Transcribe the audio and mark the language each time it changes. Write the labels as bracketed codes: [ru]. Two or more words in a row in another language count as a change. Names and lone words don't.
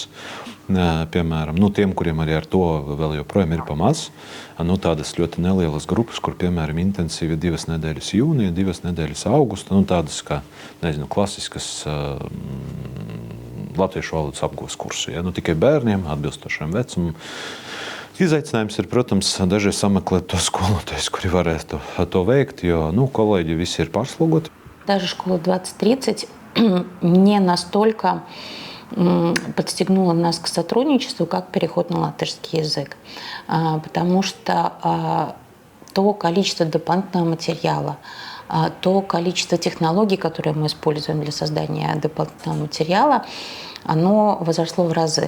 [lv] Piemēram, tiem, kuriem arī ar to vēl joprojām ir pamaz, tādas ļoti nelielas grupas, kur, piemēram, intensīvi 2 nedēļas jūnija, 2 nedēļas augusta, tādas kā, klasiskas latviešu valodas apgūves kursi, ja? Tikai bērniem, atbilstošiem vecumam. Izaicinājums ir, protams, dažreiz sameklēt to skolotājus, kuri varētu to veikt, jo kolēģi visi ir pārslogoti. [ru] Даже школа 2030 не настолько подстегнула нас к сотрудничеству, как переход на латышский язык. Потому что то количество дополнительного материала, то количество технологий, которые мы используем для создания дополнительного материала, оно возросло в разы.